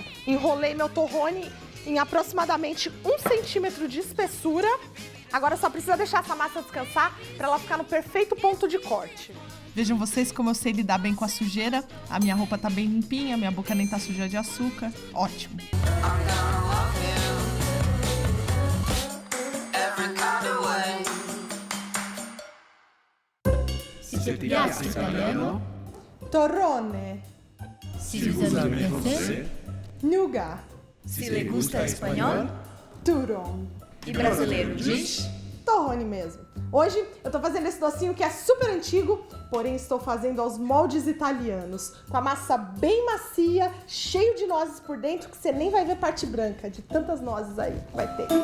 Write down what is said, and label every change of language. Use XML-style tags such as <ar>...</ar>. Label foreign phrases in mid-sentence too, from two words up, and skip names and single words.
<pt>Enrolei meu torrone em aproximadamente 1 centímetro de espessura. Agora só precisa deixar essa massa descansar para ela ficar no perfeito ponto de corte. Vejam vocês como eu sei lidar bem com a sujeira. A minha roupa tá bem limpinha, minha boca nem tá suja de açúcar. Ótimo.</pt> <it>Si ti piace italiano, Torrone,</it> <fr>si vous aimez français, nougat,</fr> <es>se lhe gusta espanhol, turon.</es> <pt>e brasileiro diz... Torrone mesmo. Hoje eu tô fazendo esse docinho que é super antigo, porém estou fazendo aos moldes italianos, com a massa bem macia, cheio de nozes por dentro, que você nem vai ver parte branca, de tantas nozes aí que vai ter.</pt>